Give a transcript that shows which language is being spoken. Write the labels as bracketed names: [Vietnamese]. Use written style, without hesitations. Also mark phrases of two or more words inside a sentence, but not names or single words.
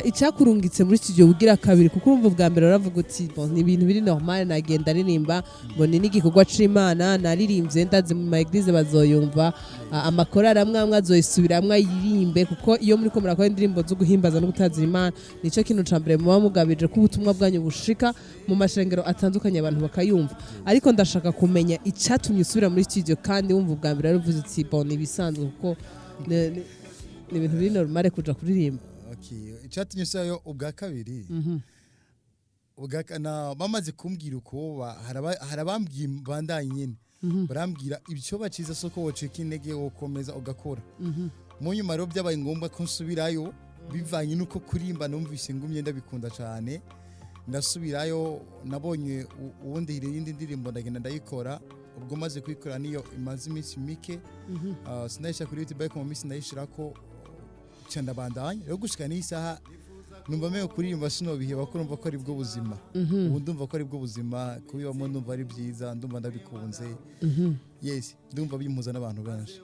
[Rundi] icyakurungitse muri studio bugira kabiri kuko urumva bwa mbere uravuga uti bon ni ibintu biri normal nagenda ririmba ngo ni n'igikorwa c'Imana naririmbye ndaze mu eglise bazoyumva amakorara amwe azoyisubiramwe yirimbe kuko iyo muri ko murakora indirimbo zo guhimbaza no gutazira Imana nico kintu cambere muba mugabije ko ubutumwa bwanyu bushika mu mashengero atandukanye abantu bakayumva ariko ndashaka kumenya icyatumye usubira muri studio kandi wumva bwa mbere uravuze uti bon ibisanzwe kuko ni ibintu biri normal kuja kuririmba icyatumye sayo ubwa kabiri na bamaze kumbwira uko harabambwiye bandanye nyene barambwira ibyo baciza soko woceka intege wokomeza ugakora mu nyuma rero byabaye ngombwa ko nsubirayo bivanye nuko kurimba numvise ngumye ndabikunda cyane ndasubirayo nabonye ubundi irindi ndirimbo ndagenda ndayikora ubwo maze kuyikora niyo imaze iminsi mike sinayisha kuri YouTube ariko mu minsi nayishirako cyanda bandanye rero gushika n'isaha numva meyo kuririmba sino biheba ko numva ko ari bwo buzima ubu ndumva ko ari bwo buzima kubibamo ndumva ari byiza ndumva ndabikunze yes ndumva bimpuza n'abantu benshi